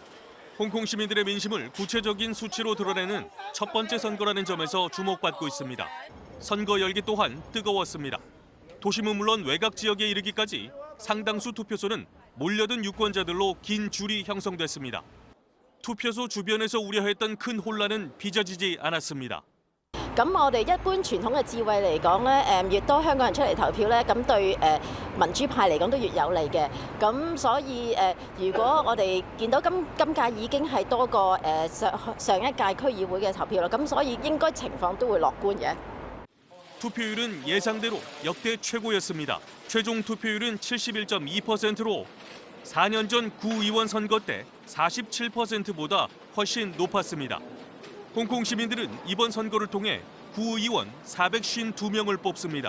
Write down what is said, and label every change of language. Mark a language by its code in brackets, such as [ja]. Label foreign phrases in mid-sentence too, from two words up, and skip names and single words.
[ko] 홍콩 시민들의 민심을 구체적인 수치로 드러내는 첫 번째 선거라는 점에서 주목받고 있습니다. 선거 열기 또한 뜨거웠습니다. 도심은 물론 외곽 지역에 이르기까지 상당수 투표소는 몰려든 유권자들로 긴 줄이 형성됐습니다. 투표소 주변에서 우려했던 큰 혼란은 빚어지지 않았습니다. [yue] 咁我哋一般傳統嘅智慧嚟講咧，越多香港人出嚟投票咧，咁對民主派嚟講都越有利嘅。咁所以如果我哋見到今屆已經係多過上一屆區議會嘅投票啦，咁所以應該情況都會樂觀嘅。 [ko] 투표율은 예상대로 역대 최고였습니다. 최종 투표율은 71.2%로 4년 전 구의원 선거 때 47%보다 훨씬 높았습니다. 홍콩 시민들은 이번 선거를 통해 구의원 452명을 뽑습니다.